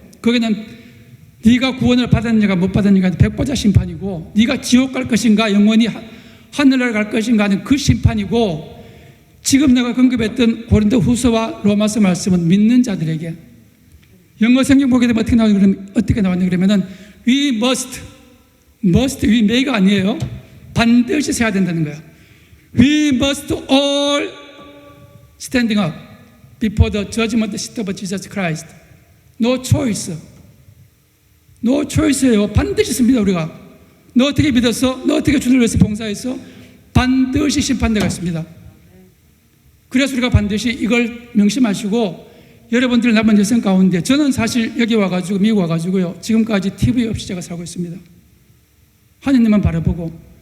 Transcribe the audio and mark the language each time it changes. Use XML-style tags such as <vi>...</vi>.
<ko>거기는 네가 구원을 받았느냐 못 받았느냐가 백보자 심판이고, 네가 지옥 갈 것인가 영원히 하늘을 갈 것인가 하는 그 심판이고, 지금 내가 언급했던 고린도 후서와 로마서 말씀은 믿는 자들에게. 영어 성경 보게 되면 어떻게 나왔냐 그러면은</ko> <en>we must we may</en> <ko>가 아니에요. 반드시 서야 된다는 거야.</ko> <en>We must all standing up before the judgment seat of Jesus Christ. No choice. No choice예요.</en> <ko>반드시 씁니다 우리가. 너 어떻게 믿었어? 너 어떻게 주를 위해서 봉사했어? 반드시 심판대가 있습니다. 그래서 우리가 반드시 이걸 명심하시고, 여러분들 남은 여생 가운데, 저는 사실 여기 와가지고 미국 와가지고요 지금까지 TV 없이 제가 살고 있습니다. 하나님만 바라보고.</ko>